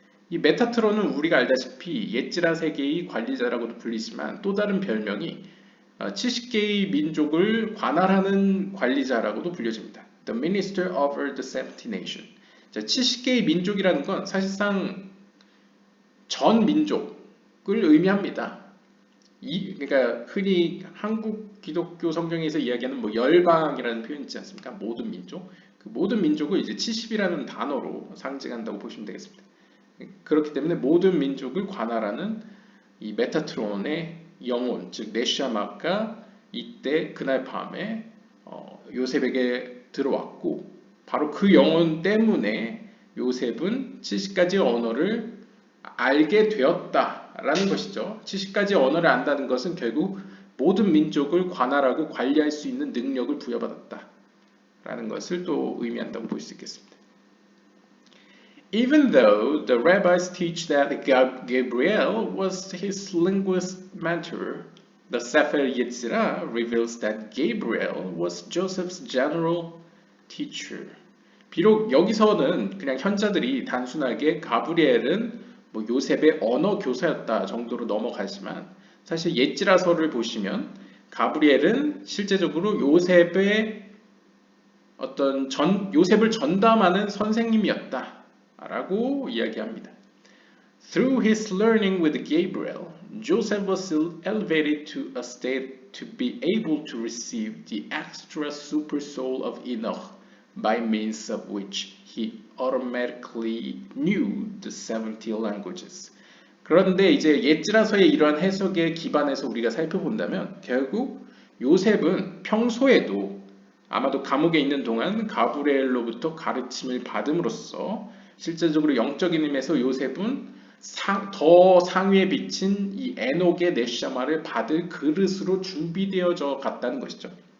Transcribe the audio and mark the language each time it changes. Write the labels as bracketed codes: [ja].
[ko] 이 메타트론은 우리가 알다시피 옛지라 세계의 관리자라고도 불리지만 또 다른 별명이 70개의 민족을 관할하는 관리자라고도 불려집니다. [en] The Minister over the 70 Nation. [ko] 70개의 민족이라는 건 사실상 전 민족을 의미합니다. 그러니까 흔히 한국 기독교 성경에서 이야기하는 뭐 열방이라는 표현 있지 않습니까? 모든 민족. 그 모든 민족을 이제 70이라는 단어로 상징한다고 보시면 되겠습니다. 그렇기 때문에 모든 민족을 관할하는 이 메타트론의 영혼, 즉 네샤마가 이때 그날 밤에 요셉에게 들어왔고 바로 그 영혼 때문에 요셉은 70가지 언어를 알게 되었다라는 것이죠. 70가지 언어를 안다는 것은 결국 모든 민족을 관할하고 관리할 수 있는 능력을 부여받았다라는 것을 또 의미한다고 볼 수 있겠습니다. [en] Even though the rabbis teach that Gabriel was his linguist mentor, the Sefer Yetzirah reveals that Gabriel was Joseph's general teacher. [ko] 비록 여기서는 그냥 현자들이 단순하게 가브리엘은 뭐 요셉의 언어 교사였다 정도로 넘어가지만 사실 옛지라서를 보시면 가브리엘은 실제적으로 요셉의 어떤 요셉을 전담하는 선생님이었다. 라고 이야기합니다. [en] Through his learning with Gabriel, Joseph was elevated to a state to be able to receive the extra super soul of Enoch, by means of which he automatically knew the 70 languages. [ko] 그런데 이제 옛지라서의 이러한 해석에 기반해서 우리가 살펴본다면 결국 요셉은 평소에도 아마도 감옥에 있는 동안 가브리엘로부터 가르침을 받음으로써 실제적으로 영적인 힘에서 요셉은 더 상위에 비친 이 에녹의 네샤마를 받을 그릇으로 준비되어져 갔다는 것이죠.